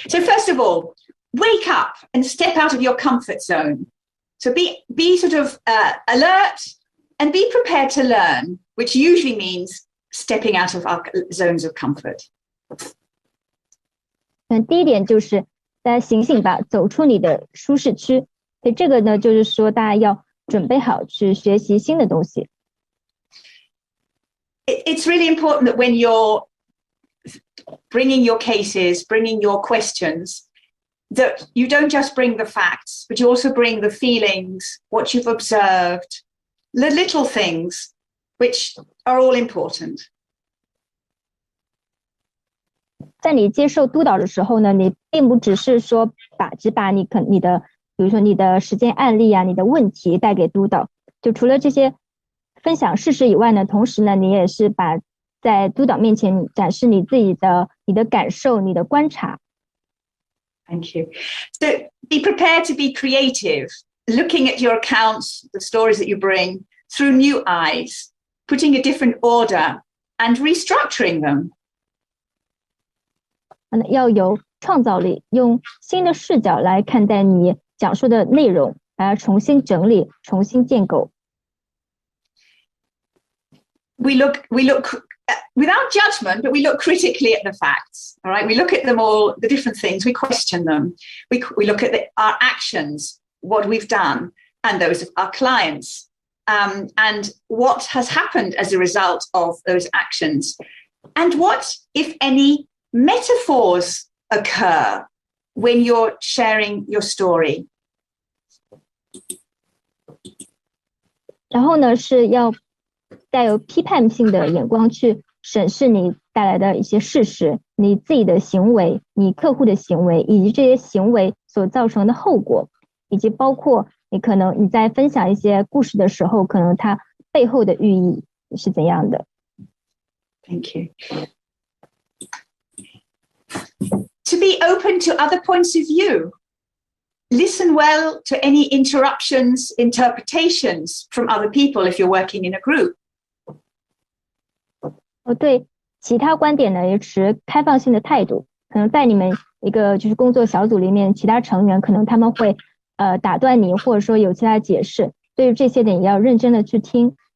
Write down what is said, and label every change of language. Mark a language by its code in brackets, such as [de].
[en] So first of all, wake up and step out of your comfort zone. So be sort of alert and be prepared to learn, which usually means stepping out of our zones of comfort. [zh] 第一点就是大家醒醒吧，走出你的舒适区。所以这个呢，就是说大家要准备好去学习新的东西。 [en] It's really important that when you're bringing your cases, bringing your questions, that you don't just bring the facts, but you also bring the feelings, what you've observed, the little things, which are all important. [zh] 在你接受督导的时候呢，你并不只是说只把你的，比如说你的实践案例啊，你的问题带给督导。就除了这些分享事实以外呢，同时呢，你也是把在督导面前展示你自己的你的感受、你的观察。 [en] Thank you. So be prepared to be creative, looking at your accounts, the stories that you bring through new eyes, putting a different order and restructuring them. [zh] 要有创造力，用新的视角来看待你讲述的内容，把它重新整理、重新建构。 [en] We look without judgment, but we look critically at the facts. All right, we look at them all, the different things. We question them. We look at our actions, what we've done, and those of our clients, and what has happened as a result of those actions, and what, if any, metaphors occur when you're sharing your story. [zh] 然后呢是要带有批判性的眼光去审视你带来的一些事实，你自己的行为，你客户的行为，以及这些行为所造成的后果，以及包括你在分享一些故事的时候，可能它背后的寓意是怎样的。 [en] Thank you. To be open to other points of view. Listen well to any interruptions, interpretations from other people if you're working in a group. [zh] 对其他观点呢也持开放性的态度，可能在你们一个就是工作小组里面，其他成员可能他们会打断你，或者说有其他解释，对于这些点也要认真的去听。